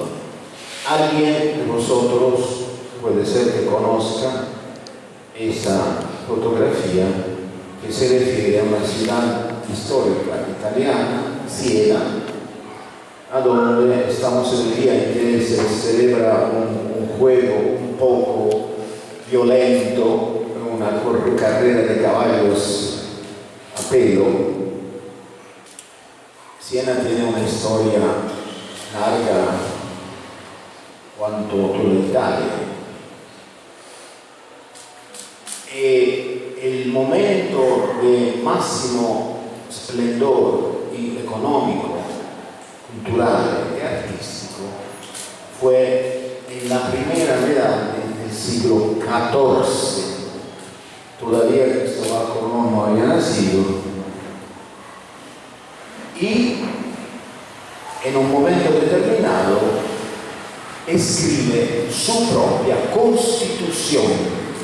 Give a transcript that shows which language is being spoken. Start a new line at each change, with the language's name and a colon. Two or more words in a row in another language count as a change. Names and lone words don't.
Spanish: Alguien de vosotros puede ser que conozca esa fotografía que se refiere a una ciudad histórica italiana, Siena, a donde estamos en el día en que se celebra un juego un poco violento, una carrera de caballos a pelo, Siena tiene una historia larga quanto toda l'Italia.
Italian: E il momento di massimo splendore economico, culturale e artistico
Spanish: fue en la primera mitad del siglo XIV. Todavía Cristóbal Colón no había nacido. Y en un momento determinado escribe su propia Constitución.